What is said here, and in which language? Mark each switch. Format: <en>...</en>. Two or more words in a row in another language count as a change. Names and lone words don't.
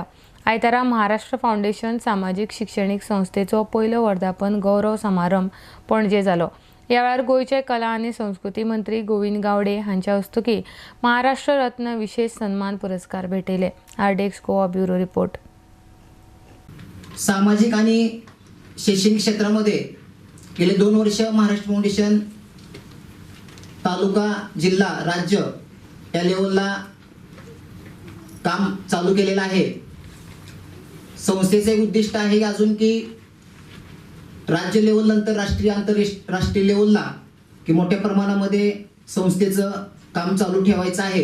<kok>आयतारा महाराष्ट्र फाउंडेशन सामाजिक शिक्षणीक संस्थेचो पयलो वर्धापन गौरव समारंभ पणजे जालो। ह्या वेळार गोयचे कला आनी संस्कृती मंत्री गोविंद गावडे हांच्या हस्तुकी महाराष्ट्र रत्न विशेष सन्मान पुरस्कार भेटयले। आरडेक्स गोवा ब्युरो रिपोर्ट।</kok> <mr>सामाजिक आणि शैक्षणिक क्षेत्रामध्ये गेले 2 वर्ष महाराष्ट्र फाउंडेशन तालुका जिल्हा राज्य या लेवलला काम चालू केलेलं आहे। संस्थेचे उद्दिष्ट आहे अजून की राज्य लेवल नंतर राष्ट्रीय आंतरराष्ट्रीय लेवलला की मोठ्या प्रमाणामध्ये संस्थेचं काम चालू ठेवायचं आहे।</mr>